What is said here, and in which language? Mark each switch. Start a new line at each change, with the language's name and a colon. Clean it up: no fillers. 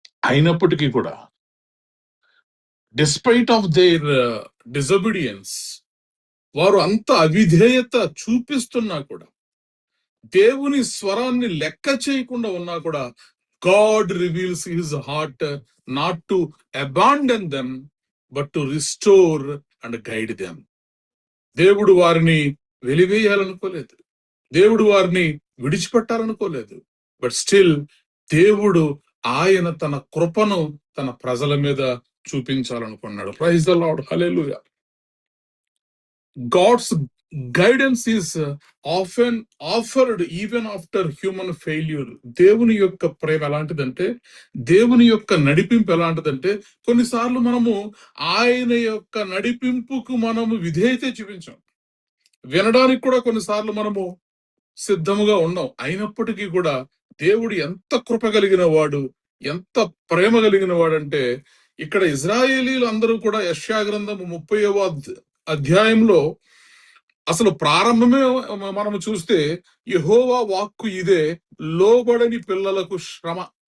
Telugu: అయినప్పటికీ కూడా
English: despite of their disobedience,
Telugu: వారు అంత అవిధేయత చూపిస్తున్నా కూడా, దేవుని స్వరాన్ని లెక్క చేయకుండా ఉన్నా కూడా,
English: God reveals his heart not to abandon them but to restore and guide them.
Telugu: దేవుడు వారిని వెలివేయాలనుకోలేదు, దేవుడు వారిని విడిచిపెట్టాలనుకోలేదు.
English: but still
Telugu: దేవుడు ఆయన తన కృపను తన ప్రజల మీద చూపించాలనుకున్నాడు.
English: Praise the Lord, hallelujah. God's guidance is often offered even after human failure.
Telugu: దేవుని యొక్క ప్రేమ ఎలాంటిదంటే, దేవుని యొక్క నడిపింపు ఎలాంటిదంటే, కొన్నిసార్లు మనము ఆయన యొక్క నడిపింపుకు మనము విధేయత చూపించాం, వినడానికి కూడా కొన్నిసార్లు మనము సిద్ధముగా ఉన్నాం. అయినప్పటికీ కూడా దేవుడు ఎంత కృప కలిగిన వాడు, ఎంత ప్రేమ కలిగిన వాడంటే, ఇక్కడ ఇజ్రాయేలీలు అందరూ కూడా యెషయా గ్రంథము 30వ అధ్యాయంలో అసలు ప్రారంభమే మనము చూస్తే యెహోవా వాక్కు ఇదే, లోబడని పిల్లలకు శ్రమ.